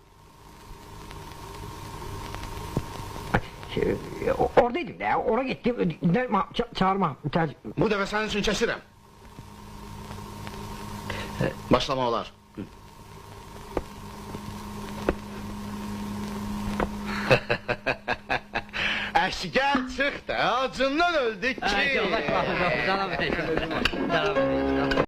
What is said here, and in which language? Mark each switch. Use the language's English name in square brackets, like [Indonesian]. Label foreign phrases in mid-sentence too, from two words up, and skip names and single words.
[Turkish] Oradaydım da, oraya gittim. Çağırma. Bu defa senin için kesirim. [Azerbaijani] Başlama olar. Əşgər çıxdı, acından öldük ki. Ay, yavaş, canım.